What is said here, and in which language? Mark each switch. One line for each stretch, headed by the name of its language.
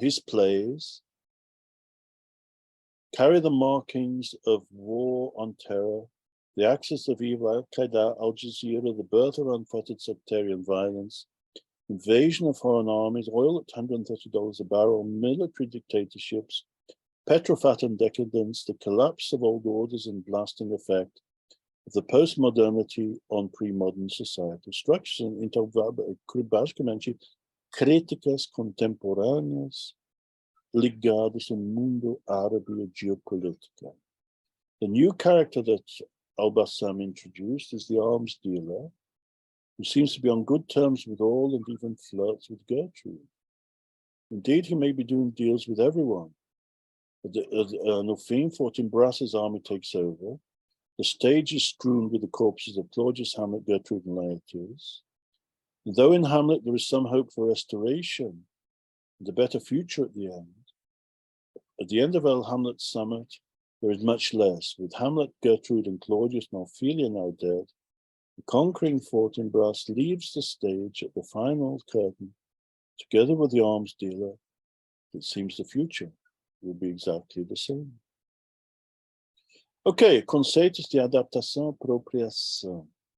English: His plays carry the markings of war on terror, the axis of evil, Al-Qaeda, Al Jazeera, the birth of unfettered sectarian violence, invasion of foreign armies, oil at $130 a barrel, military dictatorships, petrofat and decadence, the collapse of old orders and lasting effect of the post-modernity on pre-modern societal structures. Então, basicamente, críticas contemporâneas ligadas ao mundo árabe e geopolítica. The new character that Al-Bassam introduced is the arms dealer, who seems to be on good terms with all and even flirts with Gertrude. Indeed, he may be doing deals with everyone. Nufim, Fortinbras's army takes over. The stage is strewn with the corpses of Claudius, Hamlet, Gertrude, and Laertes. Though in Hamlet there is some hope for restoration and a better future at the end of El Hamlet's summit, there is much less. With Hamlet, Gertrude, and Claudius and Ophelia now dead, the conquering Fortinbras leaves the stage at the final curtain, together with the arms dealer. It seems the future will be exactly the same.
Portuguese: Okay, conceitos de adaptação e apropriação.